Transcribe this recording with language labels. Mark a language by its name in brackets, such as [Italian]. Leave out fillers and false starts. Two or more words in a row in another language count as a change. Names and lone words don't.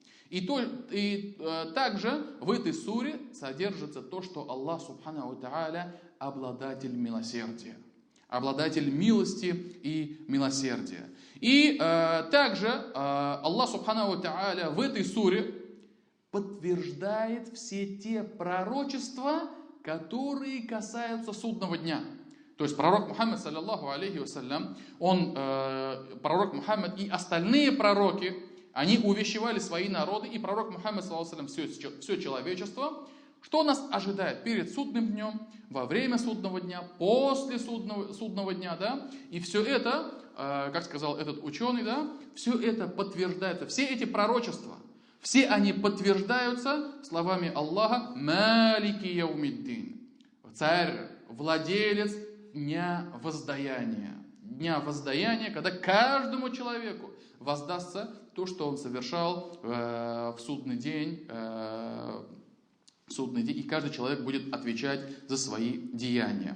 [Russian] И также в этой суре содержится то, что Аллах [Arabic] سبحانه وتعالى [Russian] обладатель милосердия, обладатель милости и милосердия. И также Аллах [Arabic] سبحانه وتعالى [Russian] в этой суре подтверждает все те пророчества, которые касаются судного дня. То есть пророк Мухаммад, [Arabic] صلى الله عليه وسلم, [Russian] пророк Мухаммад и остальные пророки, они увещевали свои народы, и пророк Мухаммад, [Arabic] صلى الله عليه وسلم, [Russian] все человечество, что нас ожидает перед судным днем, во время судного дня, после судного дня, да, и все это, как сказал этот ученый, да, все это подтверждается, все эти пророчества, все они подтверждаются словами Аллаха: [Arabic] «مالك يوم الدين», [Russian] царь, владелец дня воздаяния. Дня воздаяния, когда каждому человеку воздастся то, что он совершал в судный день, и каждый человек будет отвечать за свои деяния.